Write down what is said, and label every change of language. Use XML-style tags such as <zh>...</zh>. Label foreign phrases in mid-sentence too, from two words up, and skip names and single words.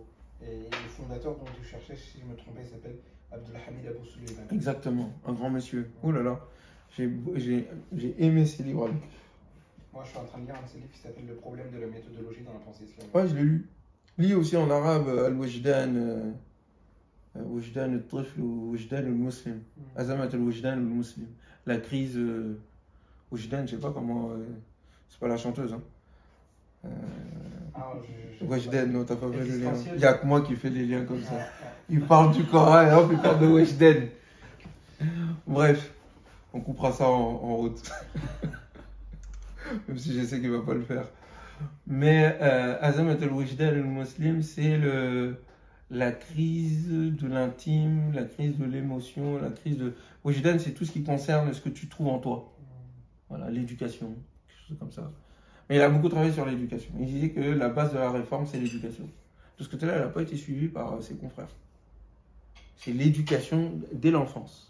<fr>Et le fondateur dont je cherchais, si je me trompais, il s'appelle Abdelhamid Abou Suleyman. Exactement, un grand monsieur. Oh là là, j'ai aimé ces livres. Moi, je suis en train de lire un de ses livres qui s'appelle Le problème de la méthodologie dans la pensée islamique. Ouais, je l'ai lu. Lis aussi en arabe Al-Wajdan, Wajdan al-Tifl ou Wajdan al-Muslim. Azamat al-Wajdan al-Muslim. La crise Wajdan, je sais pas comment. C'est pas la chanteuse, hein. Wajdan, non, t'as pas fait le lien. Il n'y a que moi qui fais des liens comme ça. Il parle du Coran et hop, il parle de Wajdan. Bref, on coupera ça en route. Même si je sais qu'il ne va pas le faire. Mais Azamat al-Wajdan al-Muslim, c'est la crise de l'intime, la crise de l'émotion, la crise de... Wajdan, c'est tout ce qui concerne ce que tu trouves en toi. Voilà, l'éducation, quelque chose comme ça. Mais il a beaucoup travaillé sur l'éducation. Il disait que la base de la réforme, c'est l'éducation. De ce côté-là, elle n'a pas été suivie par ses confrères. C'est l'éducation dès l'enfance.</fr>